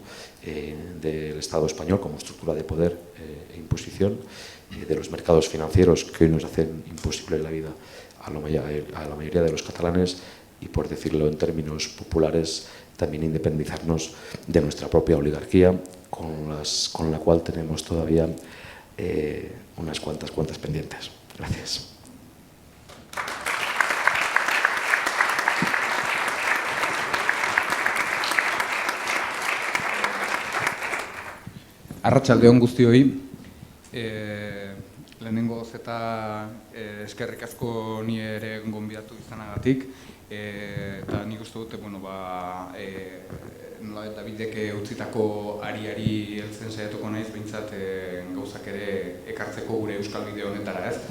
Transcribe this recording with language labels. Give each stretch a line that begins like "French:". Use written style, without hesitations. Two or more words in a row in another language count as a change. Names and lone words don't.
Spanish: Del Estado español como estructura de poder e imposición, de los mercados financieros que hoy nos hacen imposible la vida a la mayoría de los catalanes, y, por decirlo en términos populares, también independizarnos de nuestra propia oligarquía, con la cual tenemos todavía unas cuantas pendientes. Gracias.
Basque: Arratsaldeon guztioi, lehenengo eta eskerrik asko ni ere gonbidatu izanagatik, eta nik uste dute, nola Davidek utzitako ariari heltzen saiatuko naiz, behintzat gauzak ere ekartzeko gure euskal bide honetara, ez?